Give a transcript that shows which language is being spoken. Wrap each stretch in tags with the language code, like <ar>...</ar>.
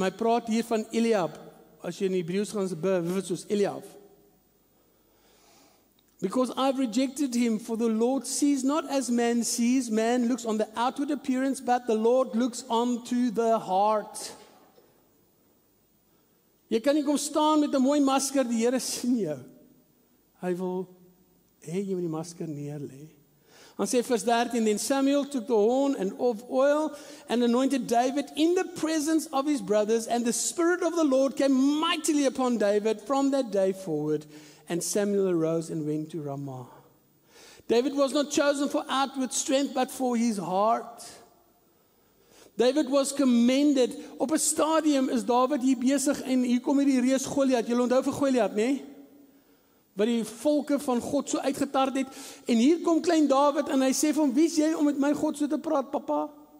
<af>Hy praat hier van Eliab. As jy in Hebreëus gaan bewys soos Eliab.</af> <en>Because I've rejected him, for the Lord sees not as man sees. Man looks on the outward appearance, but the Lord looks onto the heart.</en> <af>Jy kan nie kom staan met 'n mooi masker, die Here sien jou. Hy wil hê jy moet die masker neer lê. Dan sê vers 13,</af> <en>then Samuel took the horn and of oil and anointed David in the presence of his brothers, and the Spirit of the Lord came mightily upon David from that day forward. And Samuel arose and went to Ramah. David was not chosen for outward strength, but for his heart. David was commended.</en> <af>Op 'n stadium is David hier besig en hier kom hierdie reus Goliat. Julle onthou vir Goliat, né? Wat die volke van God so uitgetard het. En hier kom klein David en hy sê vir hom, wie is jy om met my God so te praat, papa?</af>